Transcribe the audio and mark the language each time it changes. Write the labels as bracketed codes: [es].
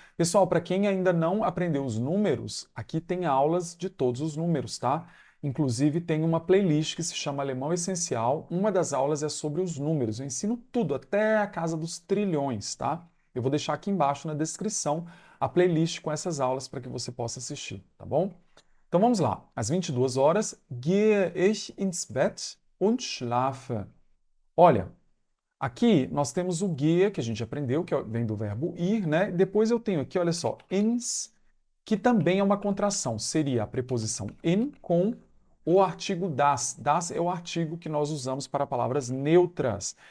[pt] Pessoal, para quem ainda não aprendeu os números, aqui tem aulas de todos os números, tá? Inclusive tem uma playlist que se chama Alemão Essencial. Uma das aulas é sobre os números. Eu ensino tudo, até a casa dos trilhões, tá? Eu vou deixar aqui embaixo na descrição a playlist com essas aulas para que você possa assistir, tá bom? Então vamos lá. Às 22 horas, [de] gehe ich ins Bett und schlafe. [pt] Olha, aqui nós temos o gehe, que a gente aprendeu, que vem do verbo ir, né? Depois eu tenho aqui, olha só, ins, que também é uma contração. Seria a preposição in com o artigo das. Das é o artigo que nós usamos para palavras neutras.